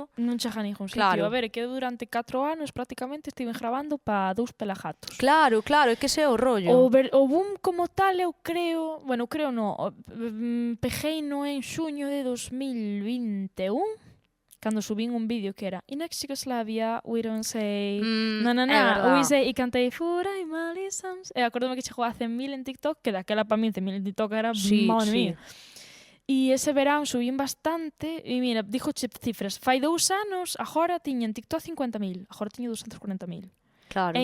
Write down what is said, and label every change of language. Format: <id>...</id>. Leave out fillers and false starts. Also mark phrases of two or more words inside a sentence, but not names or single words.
<gl>Non chega a ningún sitio. Claro. A ver, que eu durante 4 anos prácticamente estive grabando para 2 pelagatos. claro, é que ese é o rollo. O boom como tal, eu creo... Bueno, creo no. Pegueino en xuño de 2021, cando subín un vídeo que era</gl> <en>In ex-Yugoslavia, we don't say...</en> <gl>É</gl> <en>we</en> <gl>verdad.</gl> <en>say...</en> <gl>E cantei Fura e Malisams. E acordome que chegou a 100.000 en TikTok, que daquela para mí 100.000 en TikTok era... Sí,</gl> <es>madre</es> <gl>sí.</gl> <es>mía.</es> <gl>E ese verán subín bastante, e mira, dixoche cifras, fai 2 anos, agora tiña en TikTok 50.000, agora tiña 240.000. Claro.</gl>